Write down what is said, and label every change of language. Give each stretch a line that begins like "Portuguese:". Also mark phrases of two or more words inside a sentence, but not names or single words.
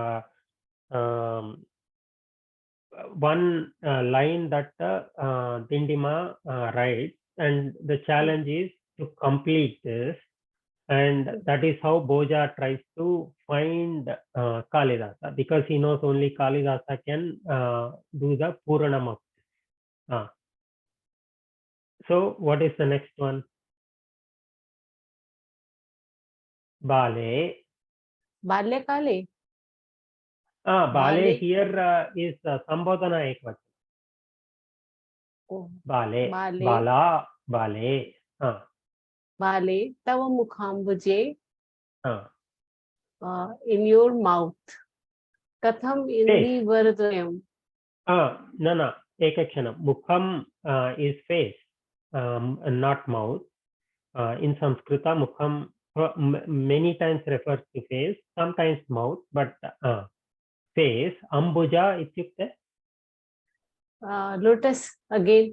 English: So this is the one line that Dindima writes, and the challenge is to complete this, and that is how Bhoja tries to find Kalidasa, because he knows only Kalidasa can do the Puranam of this. So what is the next one?
Sanskrit: Bale. Bale Kale.
English: Bale here is
Sanskrit: Sambodhana Ekvachan.
English: Oh.
Sanskrit: Bale. Bale. Bala. Bale. Bale Tava Mukhambuje. Uh,
English: in your mouth.
Sanskrit: Katham Indi Varadvayam.
English: No. Ekakshanam. Mukham is face, not mouth. In Sanskrita, mukham many times refers to face, sometimes mouth, but face.
Sanskrit: Ambuja ityukte?
English: Lotus again.